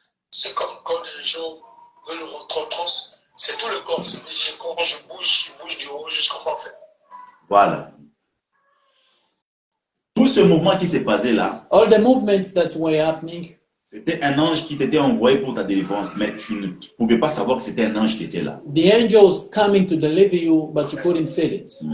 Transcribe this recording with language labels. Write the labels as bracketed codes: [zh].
[fr] C'est comme quand les gens veulent rentrer en transe. C'est tout le corps. C'est quand je bouge du haut jusqu'en bas en fait. Voilà. Tout ce mouvement qui s'est passé là, [en] All the movements that were happening, [fr] c'était un ange qui t'était envoyé pour ta délivrance, mais tu ne pouvais pas savoir que c'était un ange qui était là. [en] the angels coming to deliver you, but you couldn't feel it.